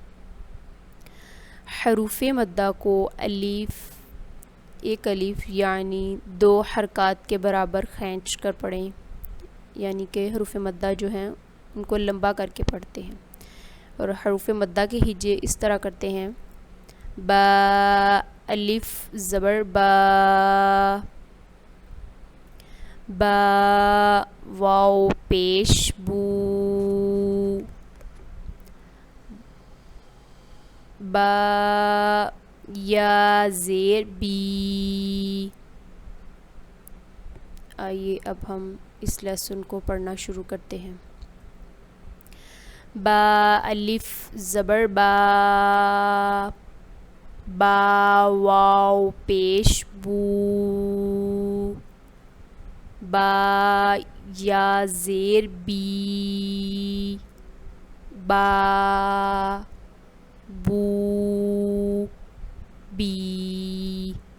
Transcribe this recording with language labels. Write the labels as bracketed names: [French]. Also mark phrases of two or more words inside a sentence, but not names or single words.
[Urdu] حروف مدہ کو ایک الف یعنی 2 حرکات کے برابر کھینچ کر پڑھیں، یعنی کہ حروف مدہ جو ہیں ان کو لمبا کر کے پڑھتے ہیں۔ اور حروف مدہ کے ہجے اس طرح کرتے ہیں: با، الف زبر با، با، واو پیش بو، با، یا زیر بی۔ آئیے اب ہم اس لیسن کو پڑھنا شروع کرتے ہیں۔ با، الف زبر با، با، واو پیش بو، با، یا زیر بی، با، بو، بی۔